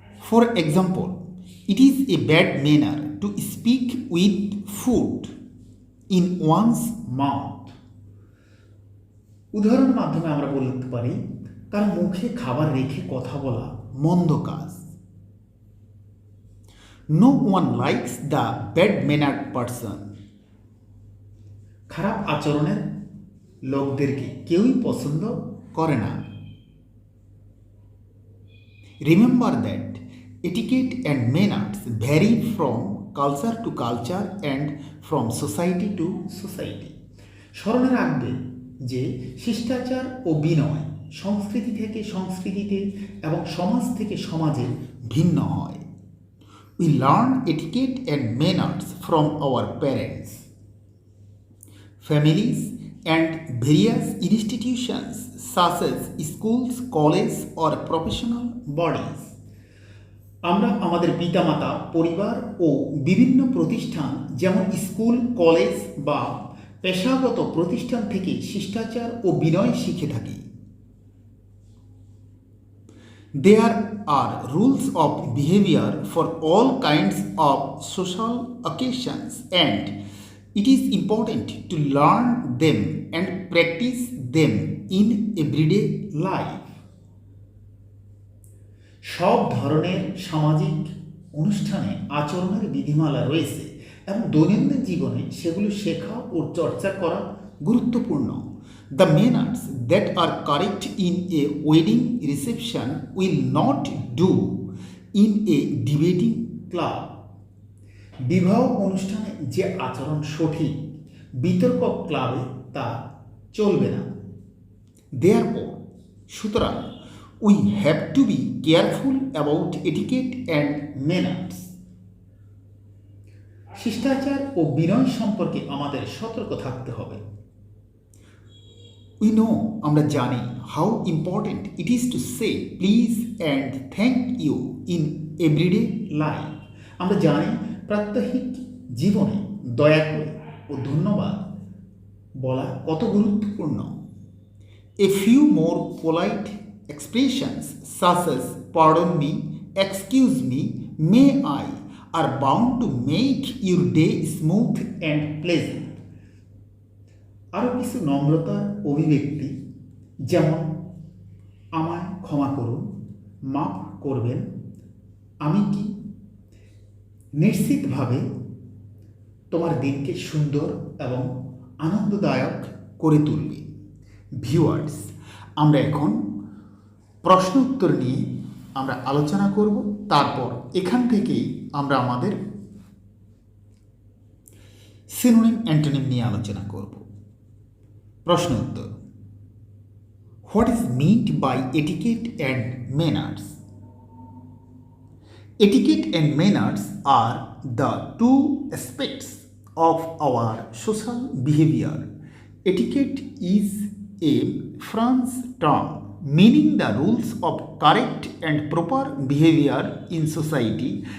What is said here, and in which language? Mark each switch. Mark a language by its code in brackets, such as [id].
[en] For example, it is a bad manner to speak with food in one's mouth. [bn] উদাহরণের মাধ্যমে আমরা বলতে পারি তার মুখে খাবার রেখে কথা বলা মন্দ কাজ। [en] No one likes the bad-mannered person. [bn] খারাপ আচরণের লোকদেরকে কেউই পছন্দ করে না। [en] Remember that etiquette and manners vary from culture to culture and from society to society. [bn] স্মরণে রাখবে যে শিষ্টাচার ও বিনয় সংস্কৃতি থেকে সংস্কৃতিতে এবং সমাজ থেকে সমাজে ভিন্ন হয়। [en] We learn etiquette and manners from our parents, families, and various institutions such as schools, colleges, or professional bodies. [bn] আমরা আমাদের পিতামাতা, পরিবার ও বিভিন্ন প্রতিষ্ঠান যেমন স্কুল, কলেজ বা পেশাগত প্রতিষ্ঠান থেকে শিষ্টাচার ও বিনয় শিখে থাকি। [en] There are rules of behavior for all kinds of social occasions, and it is important to learn them and practice them in everyday life. [bn] সব ধরনের সামাজিক অনুষ্ঠানে আচরণের বিধিমালা রয়েছে এবং দৈনন্দিন জীবনে সেগুলো শেখা ও চর্চা করা গুরুত্বপূর্ণ। [en] The manners that are correct in a wedding reception will not do in a debating club. [bn] বিবাহ অনুষ্ঠানে যে আচরণ সঠিক বিতর্ক ক্লাবে তা চলবে না। [en] Therefore, সুতরাং we have to be careful about etiquette and manners. [bn] শিষ্টাচার ও বিনয় সম্পর্কে আমাদের সতর্ক থাকতে হবে। [en] We know, [bn] আমরা জানি, [en] how important it is to say please and thank you in everyday life. [bn] আমরা জানি প্রাত্যহিক জীবনে দয়া করে ও ধন্যবাদ বলা কত গুরুত্বপূর্ণ। [en] A few more polite expressions such as pardon me, excuse me, may I are bound to make your day smooth and pleasant. [bn] আরও কিছু নম্রতার অভিব্যক্তি যেমন আমায় ক্ষমা করুন, মাফ করবেন, আমি কি নিশ্চিতভাবে তোমার দিনকে সুন্দর এবং আনন্দদায়ক করে তুলবে। ভিউয়ার্স, আমরা এখন প্রশ্ন উত্তর নিয়ে আমরা আলোচনা করব। তারপর এখান থেকেই আমরা আমাদের সিনোনিম অ্যান্টোনিম নিয়ে আলোচনা করব। প্রশ্ন উত্তর। [en] What is meant by etiquette and manners? Etiquette and manners are the two aspects of our social behavior. Etiquette is a French term meaning the rules of correct and proper behavior in society.